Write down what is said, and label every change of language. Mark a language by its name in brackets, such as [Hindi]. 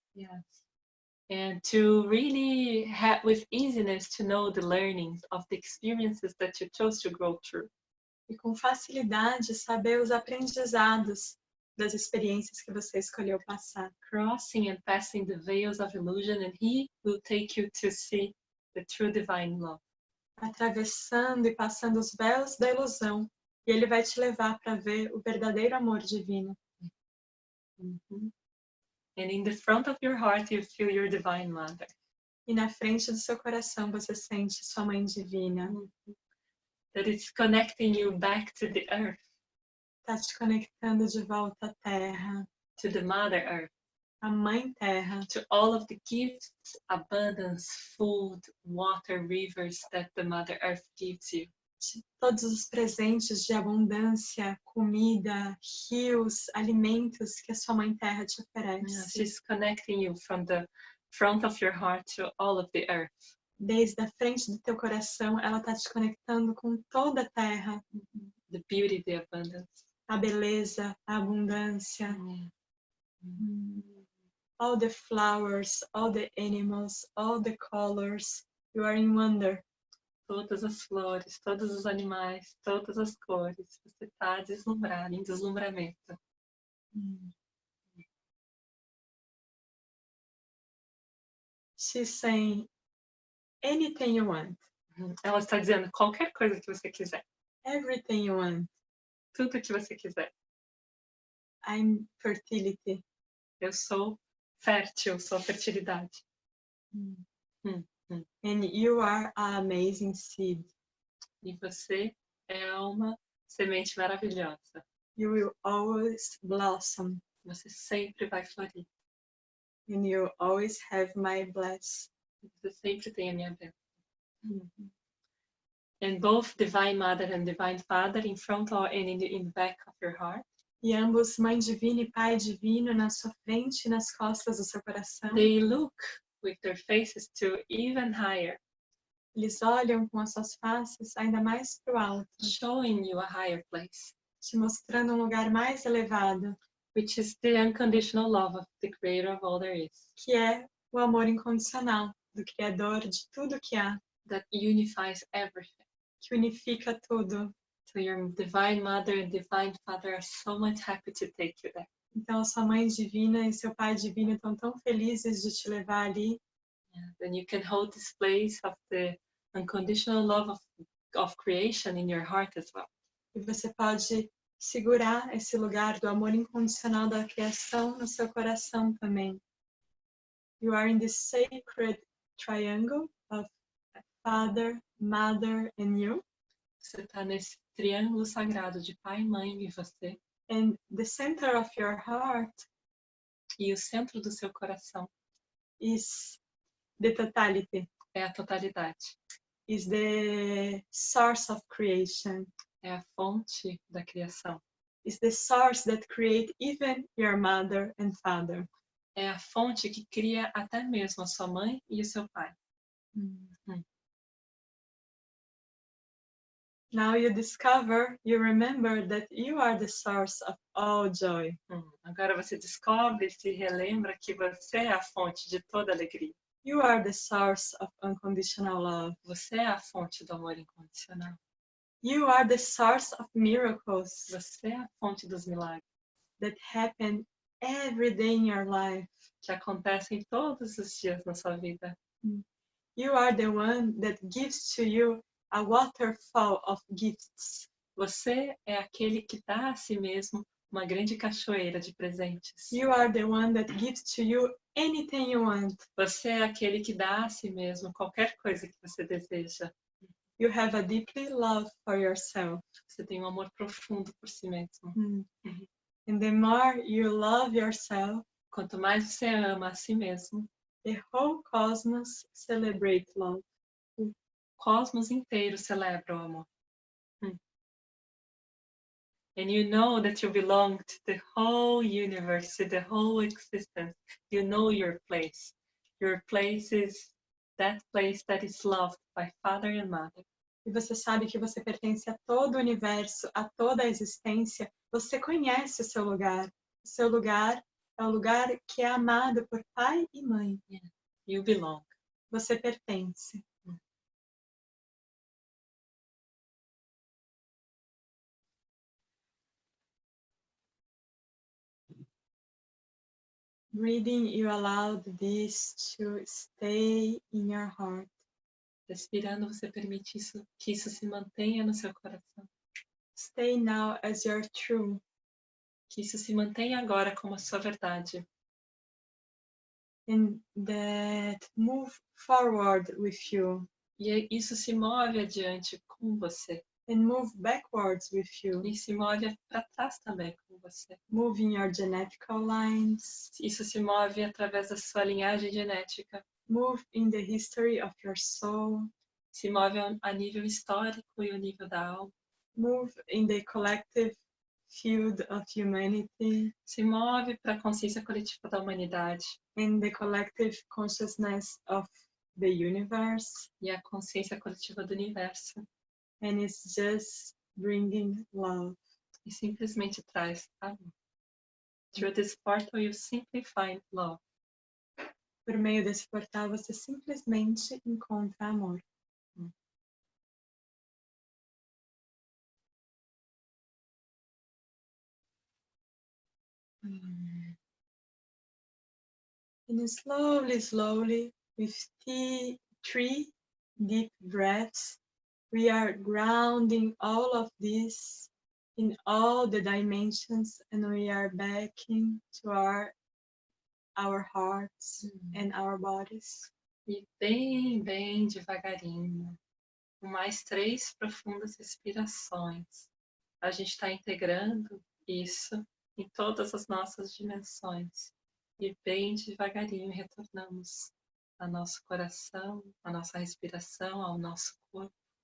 [English] Yes. And to really have with easiness to know the learnings of the experiences that you chose to grow through. [Portuguese] E com facilidade saber os aprendizados das experiências que você escolheu passar. [English] Crossing and passing the veils of illusion, and he will take you to see the true divine love. [Portuguese] Atravessando e passando os véus da ilusão, e ele vai te levar para ver o verdadeiro amor divino. [English] And in the front of your heart you feel your divine mother. [Portuguese] E na frente do seu coração você sente sua mãe divina. [English] That it's connecting you back to the earth. [Portuguese] Tá te conectando de volta à terra. [English] To the Mother Earth. [Portuguese] A Mãe Terra. [English] To all of the gifts, abundance, food, water, rivers that the Mother Earth gives you. [Portuguese] De todos os presentes de abundância, comida, rios, alimentos que a sua Mãe Terra te oferece. [English] Yeah, she's connecting you from the front of your heart to all of the earth. [Portuguese] Desde a frente do teu coração, ela tá te conectando com toda a terra. [English] The beauty, the abundance. [Portuguese] A beleza, a abundância. [English] All the flowers, all the animals, all the colors. You are in wonder. [Portuguese] Todas as flores, todos os animais, todas as cores. Você está deslumbrado, em deslumbramento. [English] She's saying, anything you want. [Portuguese] Ela está dizendo qualquer coisa que você quiser. [English] Everything you want. [Portuguese] Tudo que você quiser. [English] I'm fertility. [Portuguese] Eu sou fértil, sou fertilidade. [English] And you are an amazing seed. [Portuguese] E você é uma semente maravilhosa. [English] You will always blossom. [Portuguese] Você sempre vai florir. [English] And you always have my bless. [Portuguese] Você sempre tem a minha bênção. [English] And both Divine Mother and Divine Father in front or and in the back of your heart. [Portuguese] E ambos, Mãe Divina e Pai Divino, na sua frente e nas costas do seu coração. [English] They look with their faces to even higher. [Portuguese] Eles olham com as suas faces ainda mais para o alto. [English] Showing you a higher place. [Portuguese] Te mostrando um lugar mais elevado. [English] Which is the unconditional love of the Creator of all there is. [Portuguese] Que é o amor incondicional do Criador de tudo que há. [English] That unifies everything. [Portuguese] Que unifica tudo. [English] So your Divine Mother and Divine Father are so much happy to take you there. [Portuguese] Então, sua Mãe Divina e seu Pai Divino estão tão felizes de te levar ali. [English] Yeah. Then you can hold this place of the unconditional love of creation in your heart as well. [Portuguese] E você pode segurar esse lugar do amor incondicional da criação no seu coração também. [English] You are in this sacred triangle of Father, Mother and you. [Portuguese] Você está nesse triângulo sagrado de pai, mãe e você. [English] And the center of your heart [Portuguese] E o centro do seu coração [English] is the totality. [Portuguese] é a totalidade. [English] Is the source of creation. [Portuguese] É a fonte da criação. [English] Is the source that create even your mother and father. [Portuguese] É a fonte que cria até mesmo a sua mãe e o seu pai. [English] Now you remember that you are the source of all joy. [Portuguese] Agora você descobre e se relembra que você é a fonte de toda alegria. [English] You are the source of unconditional love. [Portuguese] Você é a fonte do amor incondicional. [English] You are the source of miracles [Portuguese] Você é a fonte dos milagres [English] that happen every day in your life. [Portuguese] que acontecem todos os dias na sua vida. [English] You are the one that gives to you a waterfall of gifts. [Portuguese] Você é aquele que dá a si mesmo uma grande cachoeira de presentes. [English] You are the one that gives to you anything you want. [Portuguese] Você é aquele que dá a si mesmo qualquer coisa que você deseja. [English] You have a deeply love for yourself. [Portuguese] Você tem um amor profundo por si mesmo. [English] And the more you love yourself, [Portuguese] Quanto mais você ama a si mesmo, [English] the whole cosmos celebrates love. [Portuguese] o cosmos inteiro celebra o amor. [English] And you know that you belong to the whole universe, to the whole existence. You know your place. Your place is that place that is loved by Father and Mother. [Portuguese] E você sabe que você pertence a todo o universo, a toda a existência. Você conhece o seu lugar. O seu lugar é o lugar que é amado por pai e mãe. [English] You belong. [Portuguese] Você pertence. [English] Breathing, you allowed this to stay in your heart. [Portuguese] Respirando, você permite que isso se mantenha no seu coração. [English] Stay now as your true. [Portuguese] Que isso se mantenha agora como a sua verdade. [English] And that move forward with you. [Portuguese] E isso se move adiante com você. [English] And move backwards with you. [Portuguese] E se move para trás também com você. [English] Moving your genetical lines. [Portuguese] Isso se move através da sua linhagem genética. [English] Move in the history of your soul. [Portuguese] Se move a nível histórico e o nível da alma. [English] Move in the collective field of humanity. [Portuguese] Se move para a consciência coletiva da humanidade. [English] In the collective consciousness of the universe. [Portuguese] E a consciência coletiva do universo. [English] And it's just bringing love. [Portuguese] E simplesmente traz amor. [English] Through this portal you simply find love. [Portuguese] Por meio desse portal você simplesmente encontra amor. [English] And slowly, slowly, with 3 deep breaths, we are grounding all of this in all the dimensions, and we are backing to our hearts and our bodies. [Portuguese] E bem, bem devagarinho, com mais 3 profundas respirações, a gente está integrando isso em todas as nossas dimensões. E bem devagarinho retornamos ao nosso coração, à nossa respiração, ao nosso corpo.